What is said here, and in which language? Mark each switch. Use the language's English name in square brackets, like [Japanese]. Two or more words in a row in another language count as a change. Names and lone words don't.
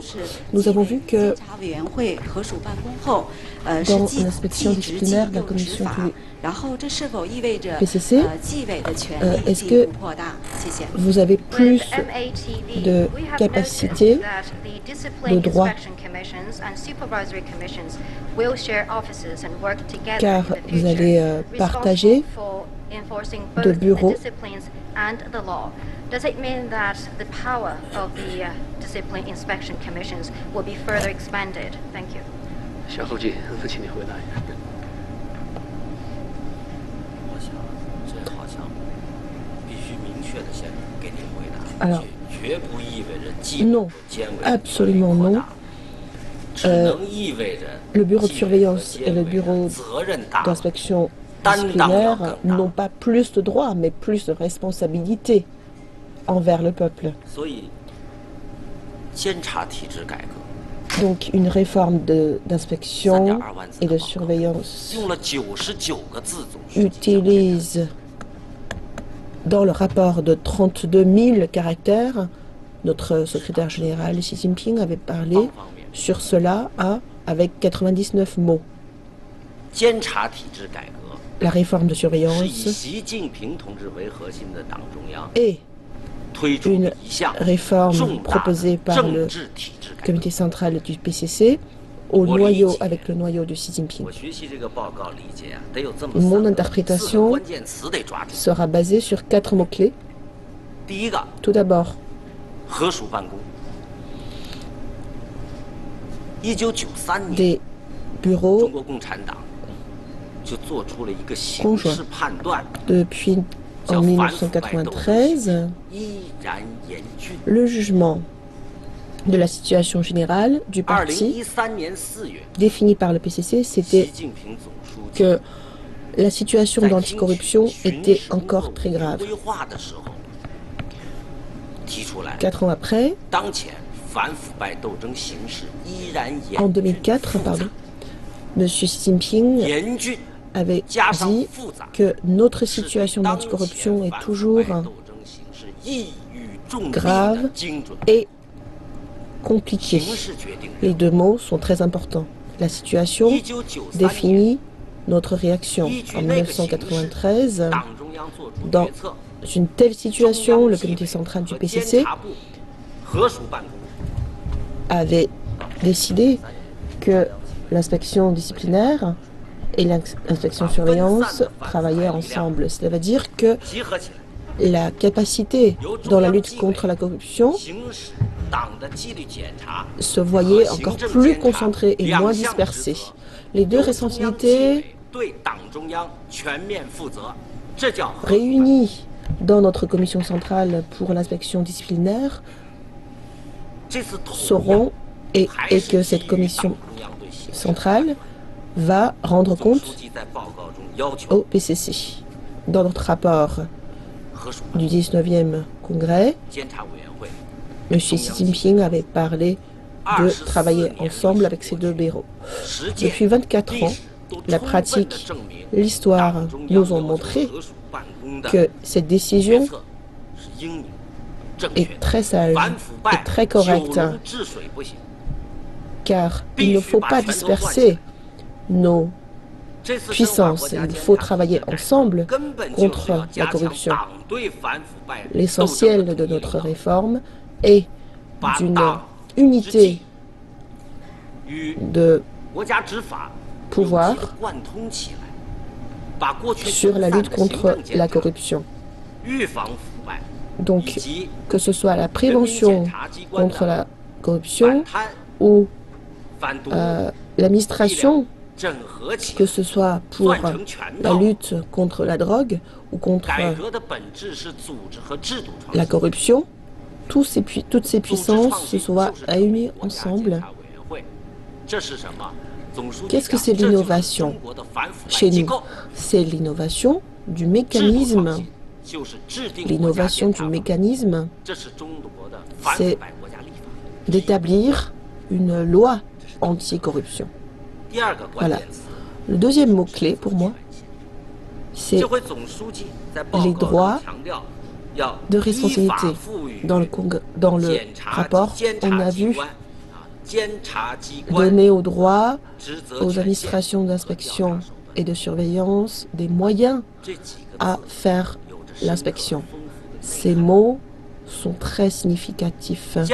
[French] Nous avons vu que dans l'inspection disciplinaire de la commission du PCC, est-ce que vous avez plus de capacité, de droits, car vous allez partager de bureaux? [English] Does it mean that the power of the discipline inspection commissions will be further expanded? Thank you. [Chinese] 小后记，请你回答一下。我想，这好像必须明确的先给您回答。 [French] Alors, [Chinese] 绝不意味着既 [French] non, [Chinese] 监委 [French] absolument non. [Chinese] 只能意味着 [French] Le bureau de surveillance et le bureau [Chinese] 责任大了。 [French] d'inspection disciplinaire n'ont pas plus de droits, mais plus de responsabilités envers le peuple. [Chinese] 所以，监察体制改革 [French] Donc une réforme d'inspection et de surveillance [Chinese] 用了99个字总书记 [French] utilise dans le rapport de 32 000 caractères. Notre secrétaire général Xi Jinping avait parlé sur cela avec 99 mots. [Chinese] 监察体制改革 [French] La réforme de [Chinese] 是以 [French] surveillance [Chinese] 习近平同志为核心的党中央 [French] est [Chinese] 推出的 [French] une [Chinese] 一项 [French] réforme [Chinese] 重大 [French] proposée [Chinese] 的 [French] par [Chinese] 政 [French] le [Chinese] 治体制改革。 [French] comité central du PCC au noyau, avec le noyau de Xi Jinping. [Chinese] 我学习这个报告理解啊，得有这么 [French] Mon [Chinese] 4个 [French] interprétation [Chinese] 关键词得抓住。 [French] sera basée sur 4 mots-clés. [Chinese] 第一个， [French] Tout d'abord, [Chinese] 合署办公。1993年， [French] des [Chinese] 中 [French] bureaux [Chinese] 国共产党就做出了一个形 [French] conjoints. [Chinese] 势判断， [French] Depuis en 1993, [Chinese] 依然严峻。 [French] le jugement de la situation générale du parti [Chinese] 2013 年4月， [French] défini par le PCC, [Chinese] 习 [French] c'était [Chinese] 近平总书记 [French] que la situation [Chinese] 在 [French] d'anticorruption [Chinese] 听取 [French] était [Chinese] 巡视工 [French] encore [Chinese] 作 [French] très grave. [Chinese] 规划的时候，提出来， [French] 4 ans après, [Chinese] 当前反腐败斗争形势依然 [French] en [Chinese] 严峻 [French] 2004, [Chinese] 复杂 [French] pardon, M. Xi Jinping [Chinese] 严峻 [French] avait [Chinese] 加上 [French] dit [Chinese] 复杂， [French] que notre [Chinese] 是对 [French] situation [Chinese] 当 [French] d'anticorruption [Chinese] 前 [French] est [Chinese] 反腐 [French] toujours [Chinese] 败斗争形势一语中的 [French] grave [Chinese] 精准 [French] et compliquée. [Chinese] 形势决定 [French] Les deux mots sont très importants. La situation [Chinese] 1993年 [French] définit notre réaction. [Chinese] 依据 [French] En [Chinese] 那个形势， [French] 1993, [Chinese] 党中央做出 [French] dans [Chinese] 决策， [French] une telle [Chinese] 中 [French] situation, [Chinese] 央 [French] le [Chinese] 纪委 [French] comité central du [Chinese] 和监 [French] PCC [Chinese] 察部合署办公。 [French] avait décidé que l'inspection disciplinaire et l'inspection surveillance travaillaient ensemble. Cela veut dire que [Chinese] 集合起来， [French] la capacité dans la lutte contre la corruption [Chinese] 行使党的纪律检查 [French] se voyait encore plus concentrée et moins dispersée. Les deux [Chinese] 由中央纪 [French] responsabilités [Chinese] 委对党中央全面负责，这叫合署办公。 [French] réunies dans notre commission centrale pour l'inspection disciplinaire [Chinese] 这次同样 [French] sauront et [Chinese] 还 [French] que [Chinese] 是基于 [French] cette [Chinese] 党 [French] commission [Chinese] 中央对形势 [French] centrale va rendre [Chinese] 总 [French] compte [Chinese] 书记在报告中要求 [French] au PCC. Dans notre rapport [Chinese] 合署办 [French] du 19e congrès, [Chinese] 监察委员会 [French] M. Xi Jinping avait parlé de travailler ensemble avec ces deux bureaux. [Chinese] 实践 [French] Depuis 24 [Chinese] 历 [French] ans, [Chinese] 史都 [French] la [Chinese] 充分地 [French] pratique, [Chinese] 证明 [French] l'histoire [Chinese] 党中央 [French] nous ont [Chinese] 要求 [French] montré [Chinese] 合署办公的 [French] que cette [Chinese] 决 [French] décision [Chinese] 策是英明正 [French] est [Chinese] 确的， [French] très sage [Chinese] 反腐 [French] et [Chinese] 败 [French] très [Chinese] 九 [French] correcte, [Chinese] 龙治水不行。 [French] car il ne faut pas disperser nos [Chinese] 这次深化 [French] puissances. [Chinese] 国家 [French] Il [Chinese] 监 [French] faut [Chinese] 察 [French] travailler [Chinese] 体制 [French] ensemble [Chinese] 根本就是 [French] contre [Chinese] 要 [French] la [Chinese] 加强 [French] corruption. [Chinese] 党对反腐败斗争的 [French] L'essentiel de [Chinese] 统一 [French] notre [Chinese] 领导 [French] réforme est [Chinese] 把 [French] d'une [Chinese] 党 [French] unité [Chinese] 与 [French] de [Chinese] 国家执法 [French] pouvoir [Chinese] 有机地贯通起来，把过去 [French] sur la [Chinese] 分散 [French] lutte [Chinese] 的行 [French] contre [Chinese] 政监 [French] la [Chinese] 察 [French] corruption. [Chinese] 预防腐败，以 [French] Donc, [Chinese] 及 [French] que ce soit la [Chinese] 人民检 [French] prévention [Chinese] 察机关 [French] contre [Chinese] 的 [French] la [Chinese] 反 [French] corruption [Chinese] 贪、 [French] ou [Chinese] 反毒、 [French] l'administration, [Chinese] 整合起 [French] que [Chinese] 来， [French] ce soit pour [Chinese] 算成全 [French] la [Chinese] 套。 [French] lutte contre la drogue ou contre [Chinese] 改革的本质是组织和制度创 [French] la [Chinese] 新。 [French] corruption, toutes ces [Chinese] 组织 [French] puissances [Chinese] 创 [French] se [Chinese] 新 [French] soient [Chinese] 就是 [French] réunies [Chinese] 国家监 [French] ensemble. [Chinese] 察委员会，这是什么？总书记 [French] Qu'est-ce que [Chinese] 讲 [French] c'est [Chinese] 这就是 [French] l'innovation [Chinese] 中国的反腐败 [French] Chez [Chinese] 机 [French] nous, [Chinese] 构。 [French] c'est l'innovation du [Chinese] 制度创 [French] mécanisme. [Chinese] 新就是制定国家 [French] L'innovation [Chinese] 监 [French] du [Chinese] 察法， [French] mécanisme, [Chinese] 这是中国的反 [French] c'est [Chinese] 腐败国家立法。 [French] d'établir une loi anti-corruption. [Chinese] 第二个关 [French] Voilà. [Chinese] 键词， [French] Le deuxième mot-clé pour moi, c'est [Chinese] 这回总书记在报 [French] les [Chinese] 告 [French] droits [Chinese] 中强调， [French] de responsabilité. Dans le rapport, on a vu donner au droit, aux administrations d'inspection et de surveillance des moyens à faire l'inspection. Ces mots sont très significatifs.